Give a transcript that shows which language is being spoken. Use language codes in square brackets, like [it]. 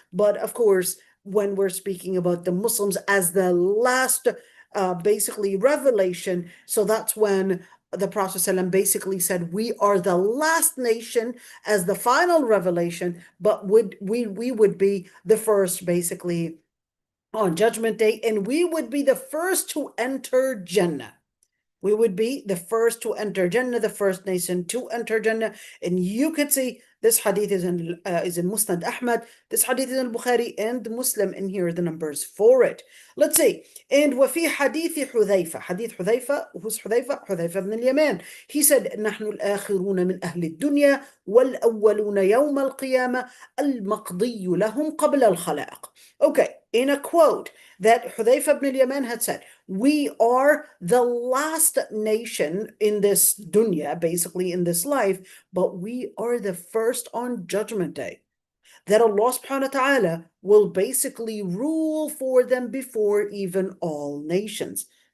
[en] But of course, when we're speaking about the Muslims as the last basically revelation, so that's when the Prophet ﷺ basically said, we are the last nation as the final revelation, but we would be the first basically on Judgment Day, and we would be the first to enter Jannah. We would be the first to enter Jannah, the first nation to enter Jannah. And you could see this hadith is in Musnad Ahmad. This hadith is in Bukhari and Muslim, and here are the numbers for it. Let's see. [ar] And وفي حديث حذيفة, hadith حذيفة, who's حذيفة? حذيفة بن اليمان. [en] He said, [ar] نحن الآخرون من أهل الدنيا والأولون يوم القيامة المقضي لهم قبل الخلائق. [en] Okay, in a quote that Hudayfa ibn al-Yaman had said, we are the last nation in this dunya, basically in this life, but we are the first on Judgment Day. That Allah subhanahu wa ta'ala will basically rule for them before even all nations.